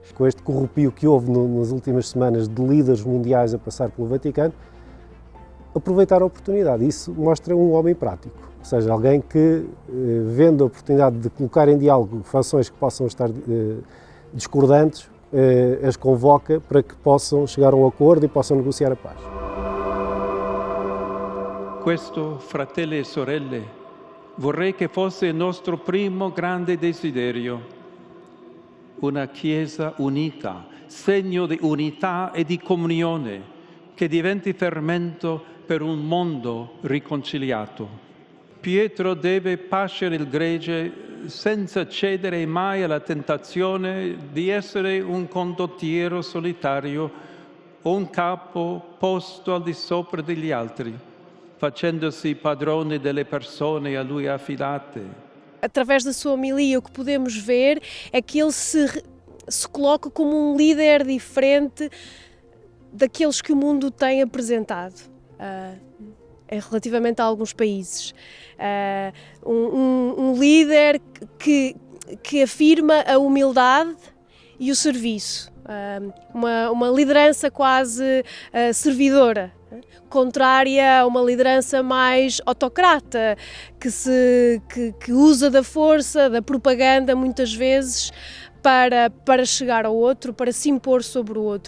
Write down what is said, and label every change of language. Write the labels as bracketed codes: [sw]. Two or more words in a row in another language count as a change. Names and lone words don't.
[pt] Com este corrupio que houve nas últimas semanas de líderes mundiais a passar pelo Vaticano, aproveitar a oportunidade. Isso mostra um homem prático, ou seja, alguém que, vendo a oportunidade de colocar em diálogo fações que possam estar discordantes, as convoca para que possam chegar a um acordo e possam negociar a paz. [it] Questo, fratelli e sorelle, vorrei che fosse il nostro primo grande desiderio. Una Chiesa unita, segno di unità e di comunione, che diventi fermento per un mondo riconciliato. Pietro deve pascere il gregge senza cedere mai alla tentazione di essere un condottiero solitario o un capo posto al di sopra degli altri, facendosi padrone delle persone a lui affidate. [pt] Através da sua homilia, o que podemos ver é que ele se coloca como um líder diferente daqueles que o mundo tem apresentado relativamente a alguns países. Um líder que afirma a humildade e o serviço, uma liderança quase servidora, contrária a uma liderança mais autocrata, que usa da força, da propaganda muitas vezes para chegar ao outro, para se impor sobre o outro.